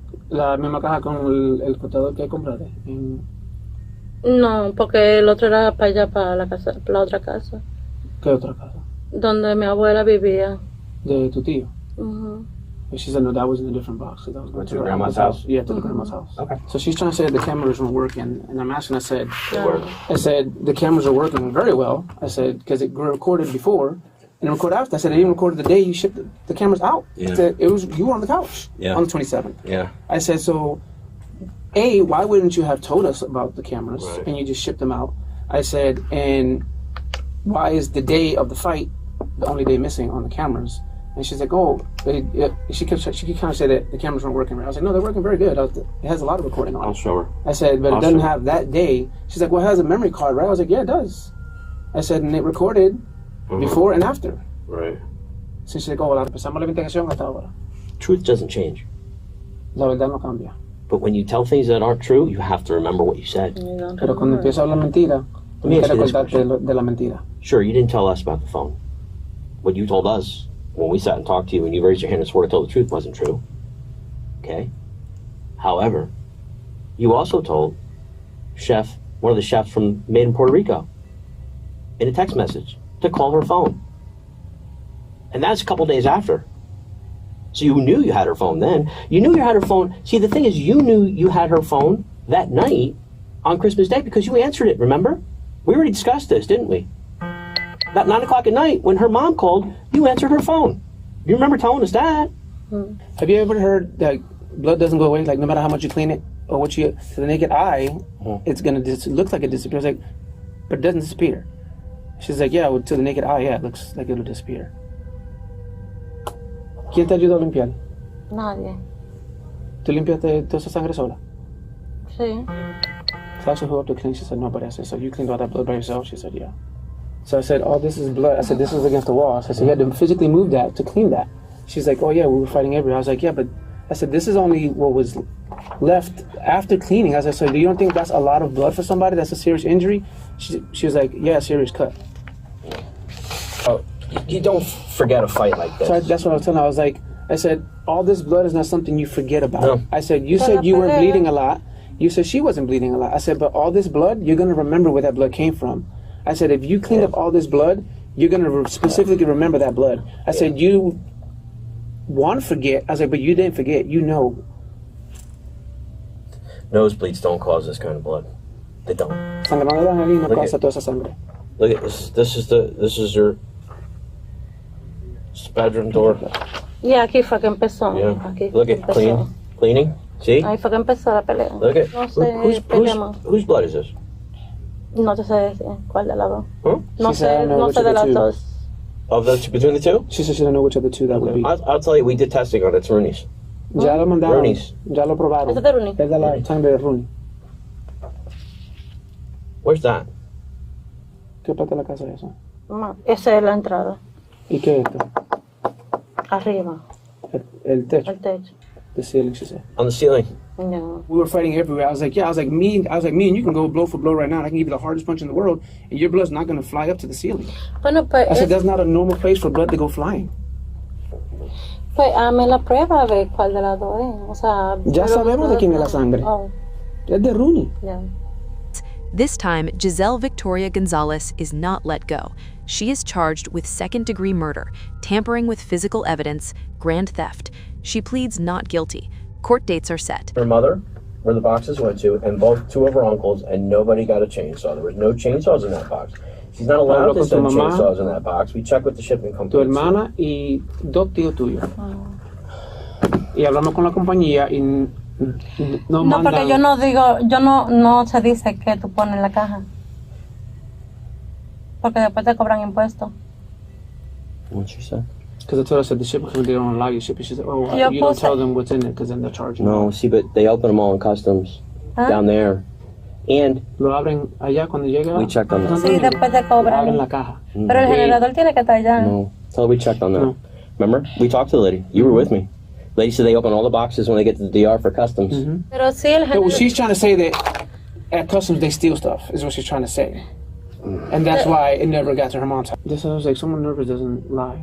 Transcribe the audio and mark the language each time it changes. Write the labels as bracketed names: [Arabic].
[Spanish] La misma caja con el cortador que compraste. No, porque el otro era para allá, para la casa, para la otra casa. ¿Qué otra casa? Donde mi abuela vivía. De tu tío. [English] She said no, that was in a different box. So that was going to your grandma's house? Yeah, to the grandma's house. Okay. So she's trying to say the cameras weren't working, and I'm asking. I said the cameras are working very well. I said because it recorded before and it recorded after. I said it even recorded the day you shipped the cameras out. Yeah. I said, it was you were on the couch on the 27th. Yeah. I said so. Why wouldn't you have told us about the cameras and you just shipped them out? I said, and why is the day of the fight the only day missing on the cameras? And she's like, she kept kind of say that the cameras weren't working right. I was like, no, they're working very good. It has a lot of recording on it. I'll show her. I said, but it doesn't have that day. She's like, well, it has a memory card, right? I was like, yeah, it does. I said, and it recorded before and after. Right. So she's like, [Spanish] la empezamos la investigación hasta ahora. [English] Truth doesn't change. [Spanish] La verdad no cambia. [English] But when you tell things that aren't true, you have to remember what you said. [Spanish] Pero cuando empiezas a hablar mentira, tienes que recordarte de la mentira. [English] Sure, you didn't tell us about the phone. What you told us when we sat and talked to you and you raised your hand and swore to tell the truth wasn't true. Okay? However, you also told one of the chefs from Made in Puerto Rico, in a text message, to call her phone. And that's a couple days after. So you knew you had her phone then. You knew you had her phone. See, the thing is, you knew you had her phone that night on Christmas Day because you answered it, remember? We already discussed this, didn't we? About 9 o'clock at night, when her mom called, you answered her phone. You remember telling us that. Have you ever heard that blood doesn't go away, like no matter how much you clean it or what you, to the naked eye, it's gonna it looks like it disappears, like, but it doesn't disappear. She's like, yeah, well, to the naked eye, yeah, it looks like it'll disappear. [Spanish] ¿Quién te ayudó a limpiar? Nadie. ¿Tú limpiaste toda esa sangre sola? Sí. [English] Sasha, who up to clean? She said, nobody. I said, so you cleaned all that blood by yourself? She said, yeah. So I said, oh, this is blood. I said, this is against the wall. I said, so you had to physically move that to clean that. She's like, oh, yeah, we were fighting everywhere. I was like, yeah, but I said, this is only what was left after cleaning. I said, so do you don't think that's a lot of blood for somebody? That's a serious injury? She was like, yeah, serious cut. Oh, you don't forget a fight like this. So that's what I was telling her. I said, all this blood is not something you forget about. No. I said, you said you weren't bleeding a lot. You said she wasn't bleeding a lot. I said, but all this blood, you're going to remember where that blood came from. I said, if you clean up all this blood, you're going to specifically remember that blood. I said, you want to forget. I was like, but you didn't forget. You know. Nosebleeds don't cause this kind of blood. They don't. [Spanish] Sangrado de Angelina no causa toda esa sangre. [English] Look at this. This is your bedroom door. Yeah, [Spanish] aquí fue que empezó. [English] Yeah. [Spanish] Aquí [English] Look at cleaning. See? [Spanish] Ahí fue que empezó la pelea. [English] Look at [Spanish] No sé, [English] whose blood is this? [Spanish] No te sé decir cuál de las dos. Huh? No sé de las dos. [English] Of the between the two? She said she don't know which of the two that would be. I'll tell you, we did testing on it. It's Rooney's. [Spanish] Ya lo mandaron. [English] Rooney's. [Spanish] Ya lo probaron. ¿Este es de Rooney? Es de la sangre de Rooney. [English] Where's that? [Spanish] ¿Qué parte de la casa es eso? Esa es la entrada. ¿Y qué es esto? Arriba. El techo. El techo. [English] The ceiling, she said. On the ceiling. No. We were fighting everywhere. I was like, me and you can go blow for blow right now. I can give you the hardest punch in the world, and your blood's not going to fly up to the ceiling. [Spanish] Bueno, pues [English] I said, that's not a normal place for blood to go flying. [Spanish] Pues hazme la prueba a ver cuál de las dos es. O sea, Ya sabemos de quién es la sangre. Oh. Es de Rooney. [English] Yeah. This time, Gisselle Victoria-Gonzalez is not let go. She is charged with second-degree murder, tampering with physical evidence, grand theft. She pleads not guilty. Court dates are set. Her mother, where the boxes went to, and two of her uncles, and nobody got a chainsaw. There was no chainsaws in that box. She's not allowed to send chainsaws in that box. We checked with the shipping company. [Spanish] Tu hermana y dos tíos tuyos. Y hablamos con la compañía y no mandan... porque yo no digo, no se dice que tú pones en la caja. Porque después te cobran impuestos. [English] What she said? Because I told her, I said, the shipping company, they don't allow you shipping. She said, oh, you don't tell them what's in it, because then they're charging. No, see, but they open them all in customs down there. And [Spanish] lo abren allá cuando llega. [English] We checked on that. [Spanish] Sí, después te cobran. Abren la caja. Pero el generador tiene que estar allá. [English] No, tell her we checked on that. No. Remember? We talked to the lady. You were with me. The lady said they open all the boxes when they get to the DR for customs. [Spanish] Pero sí, el generador... [English] She's trying to say that at customs they steal stuff, is what she's trying to say. And that's why it never got to her mom's house. This sounds like someone nervous doesn't lie.